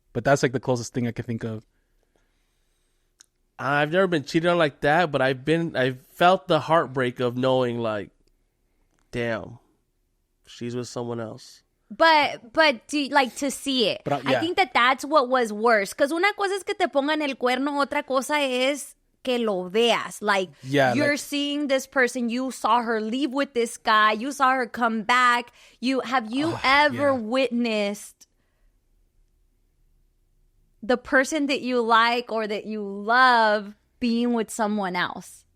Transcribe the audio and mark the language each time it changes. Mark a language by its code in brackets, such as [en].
[en] But that's like the closest thing I can think of. I've never been cheated on like that, but I've felt the heartbreak of knowing, like, damn, she's with someone else. But like to see it. I think that's what was worse. [es] Because una cosa es que te pongan el cuerno, otra cosa es que lo veas. [en] Like, you're seeing this person, you saw her leave with this guy, you saw her come back. Have you ever witnessed the person that you like or that you love being with someone else?